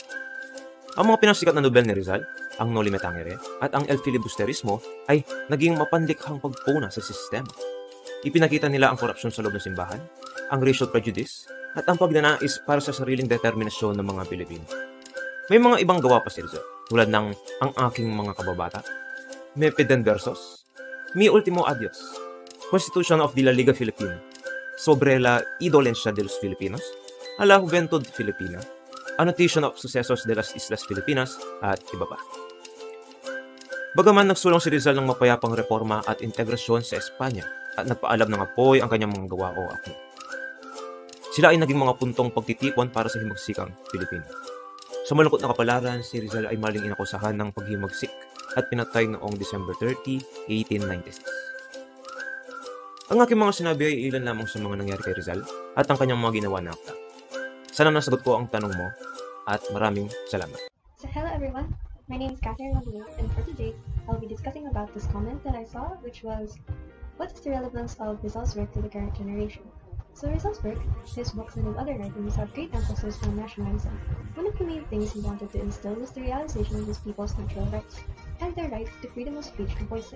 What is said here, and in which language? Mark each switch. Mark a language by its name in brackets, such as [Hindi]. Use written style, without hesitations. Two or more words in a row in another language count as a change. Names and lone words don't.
[Filipino] Ang mga pinasikat na nobel ni Rizal, ang Noli Me Tangere at ang El Filibusterismo ay naging mapanlikhang pagpuna sa sistema. Ipinakita nila ang korupsyon sa loob ng simbahan, ang [English] racial prejudice [Filipino] at ang pagnanais para sa sariling determinasyon ng mga Pilipino. May mga ibang gawa pa si Rizal, tulad ng Ang Aking Mga Kababata, Me Piden Versos, Mi Ultimo Adios, Constitution of la Liga Filipina, Sobre la Indolencia de los Filipinos, A la Juventud Filipina, Annotation of Sucesos de las Islas Filipinas, at iba pa. Bagaman nagsulong si Rizal ng mapayapang reforma at integrasyon sa Espanya at nagpaalam ng apoy ang kanyang mga gawa o akong. Sila ay naging mga puntong pagtitipon para sa himagsikang Pilipino. Sa malungkot na kapalaran, si Rizal ay maling inakusahan ng paghimagsik at pinatay noong December 30, 1896. Ang aking mga sinabi ay ilan lamang sa mga nangyari kay Rizal at ang kanyang mga ginawa na akta. Sana nasagot ko ang tanong mo at maraming salamat. [English] So hello everyone, my name is Catherine Magulo, and for today, I'll be discussing about this comment that I saw, which was, what is the relevance of Rizal's work to the current generation? So Rizal's work, his books and his other writings have great emphasis on nationalism. One of the main things he wanted to instill was the realization of his people's natural rights, and their right to freedom of speech and voicing.